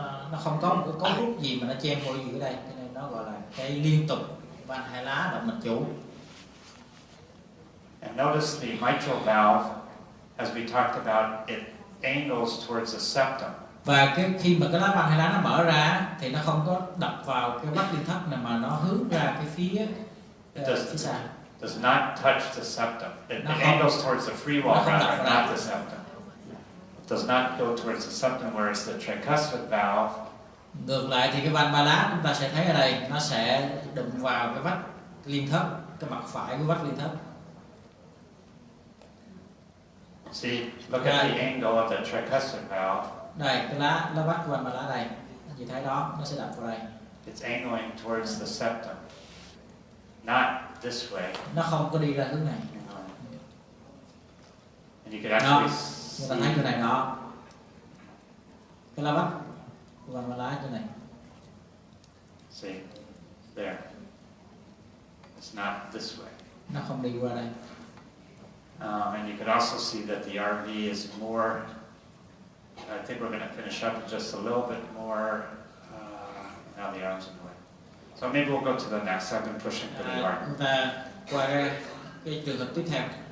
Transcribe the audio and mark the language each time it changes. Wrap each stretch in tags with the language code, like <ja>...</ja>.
<vi>nó không có một cái cấu trúc gì mà nó chen vô giữa đây, cho nên nó gọi là cái liên tục van hai lá động mạch chủ.</vi> <en>And notice the mitral valve, as we talked about, it angles towards the septum.</en> <vi>Và khi mà cái lá van hai lá nó mở ra thì nó không có đập vào cái vách liên thất này mà nó hướng ra cái phía xa.</vi> <en>Does not touch the septum. It angles towards the free wall rather, not the septum. It does not go towards the septum, whereas the tricuspid valve.</en> <vi>Ngược lại thì cái van ba lá chúng ta sẽ thấy ở đây nó sẽ đụng vào cái vách liên thất, cái mặt phải của vách liên thất.</vi> <en>See, look at the angle of the tricuspid valve.</en> <vi>Đây, cái lá vách của van ba lá đây, anh chị thấy đó, nó sẽ đập vào đây.</vi> <en>It's angling towards the septum, not this way.</en> <vi>Nó không có đi ra hướng này.</vi> <en>And you could actually</en> <vi>người ta thấy cái này đó, cái lá vách của van ba lá chỗ này.</vi> <en>See, there. It's not this way.</en> <vi>Nó không đi qua đây.</vi> <en>And you could also see that the RV is more, I think we're going to finish up just a little bit more, now the arm's in the way. So maybe we'll go to the next. I've been pushing pretty hard.</en> <vi>Chúng ta qua cái trường hợp tiếp theo.</vi>